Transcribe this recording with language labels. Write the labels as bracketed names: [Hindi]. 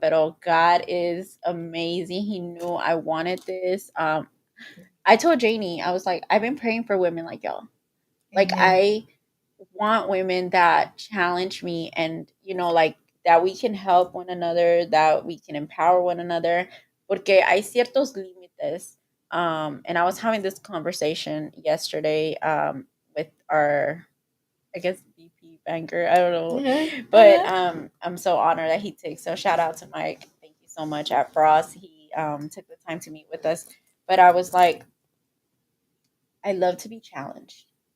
[English] But oh, God is amazing. He knew I wanted this. I told Janie, I was like, I've been praying for women like y'all. Like, Amen. I want women that challenge me and, you know, like that we can help one another, that we can empower one another. [Spanish] Porque hay ciertos límites. [English] And I was having this conversation yesterday with our, I guess, VP banker. I don't know. But I'm so honored that he takes. So shout out to Mike. Thank you so much at Frost. He took the time to meet with us. But I was like, I love to be challenged.